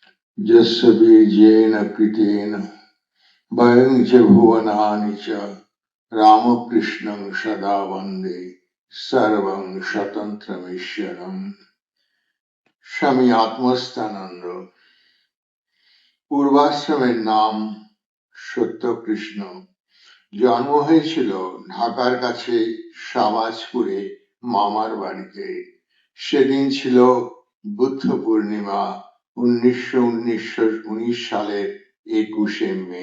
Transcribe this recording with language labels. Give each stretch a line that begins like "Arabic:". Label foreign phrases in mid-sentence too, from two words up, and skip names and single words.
Sanskrit: यस्य बीजेन कृतेन वयं च भुवनानि च रामकृष्णं सदा वन्दे सर्वं स्वतन्त्रमीश्वरम्।
Bangla: স্বামী আত্মস্থানন্দ। পূর্বাশ্রমের নাম সত্যকৃষ্ণ। জন্ম হয়েছিল ঢাকার কাছে শাহবাজপুরে মামার বাড়িতে। সেদিন ছিল বুদ্ধ পূর্ণিমা 1919 সালের 21শে মে।